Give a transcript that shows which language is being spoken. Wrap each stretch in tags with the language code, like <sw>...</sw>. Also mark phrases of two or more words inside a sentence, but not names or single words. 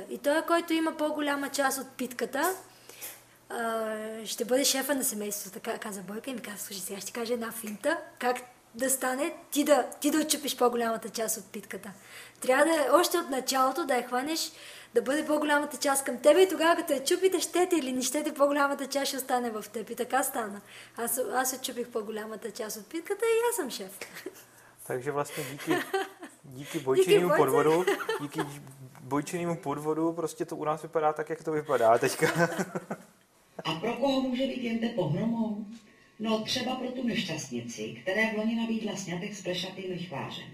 <bg>И той, който има по-голяма част от питката, ще бъде шефа на семейството, така каза Бойка и ми каза, слушай, сега ще кажа една финта, как да стане ти да отчупиш по-голямата част от питката. Трябва да още от началото да я хванеш, да бъде по-голямата част към тебе и тогава като я чупите, щете или не щете, по-голямата част ще остане в теб. И така стана. Аз отчупих по-голямата част от питката и аз съм шеф.</bg> <cs>Takže vlastně díky Bojčinému podvodu prostě to u nás vypadá tak, jak to vypadá teďka. A pro koho může být jente pohromou? No třeba pro tu nešťastnici, které v loni nabídla sňatek s plešatým lichvářem.</cs>